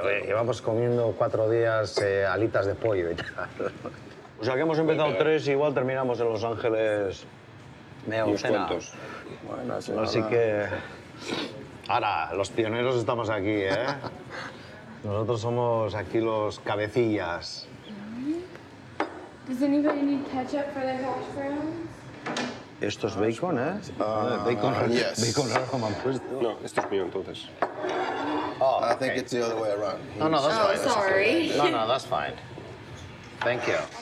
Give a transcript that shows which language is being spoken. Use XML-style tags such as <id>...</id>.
<es>Llevamos comiendo 4 días alitas de pollo y tal. O sea que hemos empezado 3 y igual terminamos en Los Ángeles media docena. Bueno, así que... Ahora, los pioneros estamos aquí, ¿eh? Nosotros somos aquí los cabecillas.</es> <en>Does anybody need ketchup for their hash browns?</en> <es>Esto es bacon, ¿eh? Bacon rojo me han puesto. No, esto es mío, entonces.</es> <en>I think it's the other way around. No, that's fine. Sorry. No, that's fine. Thank you.</en>